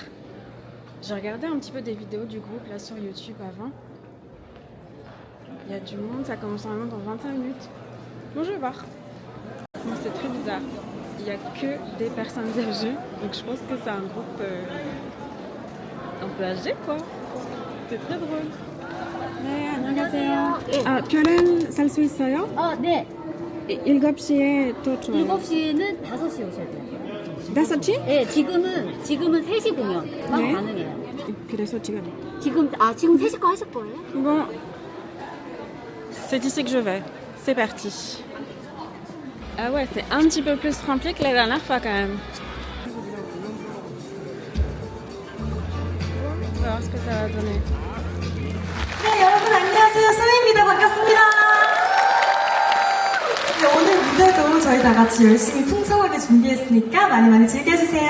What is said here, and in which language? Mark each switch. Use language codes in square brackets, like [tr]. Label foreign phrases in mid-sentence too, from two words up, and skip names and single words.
[fr] J'ai regardé un petit peu des vidéos du groupe là sur YouTube avant. Il y a du monde, ça commence normalement dans 25 minutes. Bon, je vais voir. Bon, c'est très bizarre. Il n'y a que des personnes âgées, donc je pense que c'est un groupe un peu âgé quoi. C'est très drôle. [ko] 네, 안녕하세요. 아, 별은 살 수 있어요? 네. 7시에 도착. 7시는 5시에 오셔야 돼요. 5시? 네, 지금은 3시 공연만 네. 가능해요. 그래서 지금. 지금 3시 거 하실 거예요? [fr] Bon, c'est ici que je vais. C'est parti. Ah ouais, c'est un petit peu plus rempli que la dernière fois quand même. On va voir ce que ça va donner. [ko] 네, 여러분 안녕하세요. 소희입니다. 반갑습니다. 네, 오늘 무대도 저희 다 같이 열심히 풍성하게 준비했으니까 많이 많이 즐겨주세요.